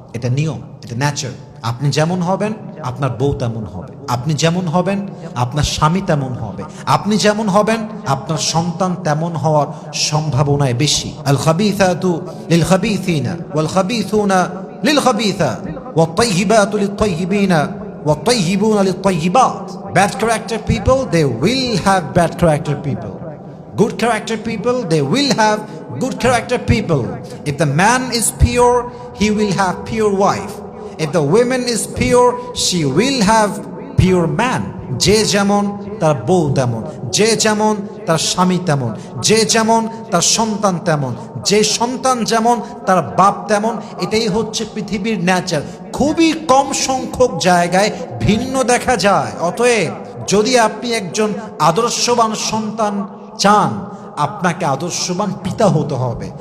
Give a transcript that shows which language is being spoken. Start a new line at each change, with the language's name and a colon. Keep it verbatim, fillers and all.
Bangla: এটা নিয়ম, এটা ন্যাচার। আপনি যেমন হবেন আপনার বউ তেমন হবে, আপনি যেমন হবেন আপনার স্বামী তেমন হবে, আপনি যেমন হবেন আপনার সন্তান তেমন হওয়ার সম্ভাবনায় বেশি।
Arabic: আল খাবিসাতু লিল খাবিসিনা ওয়াল খাবিসুনা লিল খাবিসা ওয়াত-তাইয়িবাতু লিত-তাইয়িবিনা وَالطَّيِّبُونَ لِلطَّيِّبَاتِ.
English: Bad character people, they will have bad character people. Good character people, they will have good character people. If the man is pure, he will have pure wife. If the woman is pure, she will have pure man.
Bangla: যে যেমন তার বউ তেমন, যে যেমন তার স্বামী তেমন, যে যেমন তার সন্তান তেমন, যে সন্তান যেমন তার বাপ তেমন, এটাই হচ্ছে পৃথিবীর ন্যাচার। খুবই কম সংখ্যক জায়গায় ভিন্ন দেখা যায়। অতএব যদি আপনি একজন আদর্শবান সন্তান চান, আপনাকে আদর্শবান পিতা হতে হবে।